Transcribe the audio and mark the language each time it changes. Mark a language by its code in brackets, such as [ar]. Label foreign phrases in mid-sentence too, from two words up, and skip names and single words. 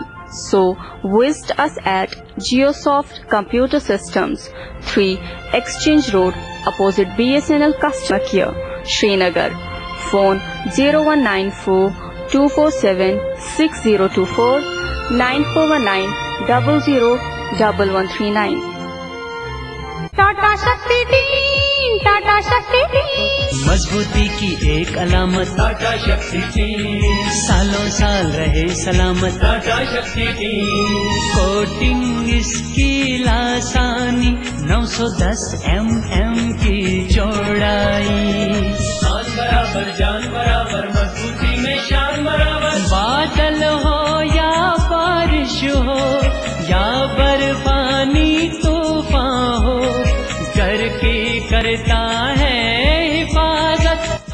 [en] So visit us at Geosoft Computer Systems, 3 Exchange Road, opposite BSNL Customer Care, Srinagar. Phone 0194 247 6024 9419 001139. [ur] ٹاٹا شکتی ٹیم، ٹاٹا شکتی ٹیم، مضبوطی کی ایک علامت ٹاٹا شکتی ٹیم، سالوں سال رہے سلامت ٹاٹا شکتی ٹیم، کوٹنگ اس کی لاسانی 910 mm کی چوڑائی، شان برابر جان برابر مضبوطی میں شان برابر، بادل ہو یا بارش ہو یا برفانی طوفان ہو، گھر کی کرتا ہے حفاظت۔